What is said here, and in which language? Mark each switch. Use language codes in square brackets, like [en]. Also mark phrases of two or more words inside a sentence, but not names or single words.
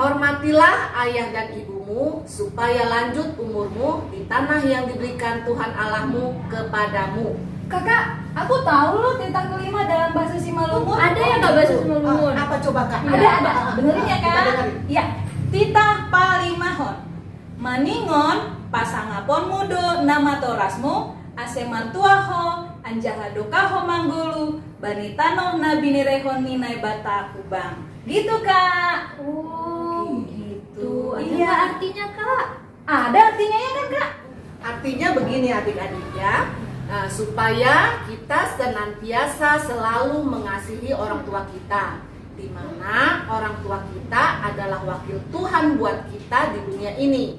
[id] Hormatilah ayah dan ibumu supaya lanjut umurmu di tanah yang diberikan Tuhan Allahmu kepadamu. Kakak, aku tahu loh titah kelima dalam bahasa Simalungun. Ada ya kak bahasa Simalungun? Apa coba kak? Ada. Benerin ya Kita kak? dengerin. Iya. [bts] Titah palimahon. Maningon pasangapon mudo nama torasmu asemantuaho anjahadokaho manggulu banitano nabinirehon ninai bata kubang. [id] Gitu kak. Oh gitu. Ada Iya. nggak artinya kak? Ada artinya ya kan kak? Artinya begini adik-adik ya. Nah, supaya kita senantiasa selalu mengasihi orang tua kita, di mana orang tua kita adalah wakil Tuhan buat kita di dunia ini.